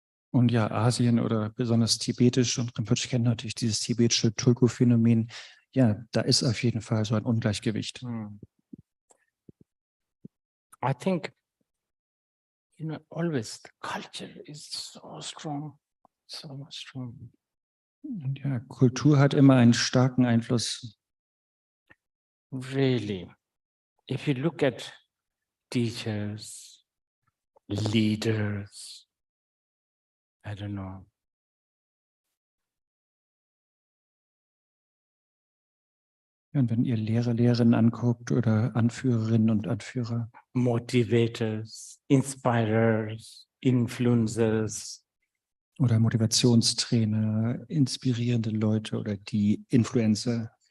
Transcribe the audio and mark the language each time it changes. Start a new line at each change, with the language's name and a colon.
German: Und ja, Asien oder besonders tibetisch, und Rinpoche kennt natürlich dieses tibetische Tulku-Phänomen. Ja, da ist auf jeden Fall so ein Ungleichgewicht.
English: I think, always the culture is so strong, so much strong.
German: Und ja, Kultur hat immer einen starken Einfluss.
English: Really, if you look at teachers, leaders, I don't know,
German: Und wenn ihr Lehrer, Lehrerinnen anguckt oder Anführerinnen und Anführer,
English: motivators, inspirers, influencers,
German: oder Motivationstrainer, inspirierende Leute oder die Influencer,